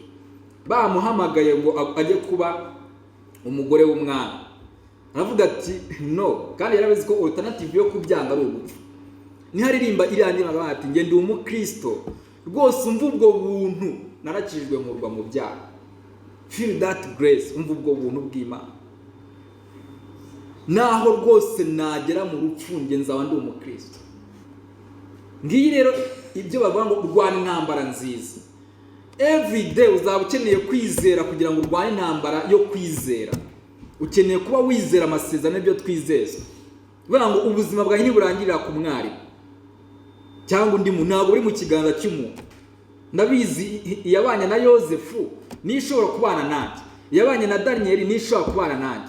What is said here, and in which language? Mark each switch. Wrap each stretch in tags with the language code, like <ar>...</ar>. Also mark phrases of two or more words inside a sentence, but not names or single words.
<rw>Bamuhamagaye ngo ajye kuba umugore w'umwami. Aravuga ati no, kandi yarabizi ko alternative yo kubyanga ari ugupfa. Niharirimba irandira ati ngende umukristo rwose, umva ubwo buntu narakijijwe nkurwa mu byaha.</rw> <en>Feel that grace,</en> <rw>umva ubwo buntu bw'Imana. Naho rwose nagera mu rupfu nge nzaba ndi umukristo. Ngiyi rero ibyo bavuga ngo urwana intambara nziza.</rw> <en>Every day</en> <rw>uzaba ukeneye kwizera kugira ngo urwane intambara yo kwizera. Ukeneye kuba wizera amasezerano y'ibyo twizeza. Bivuga ngo ubuzima bwawe ntiburangirira ku mwari cyangwa undi muntu, ntabwo uri mu kiganza cy'umuntu. Ndabizi yabanye na Yosefu nishobora kubana nanjye, yabanye na Daniel nishobora kubana nanjye.</rw>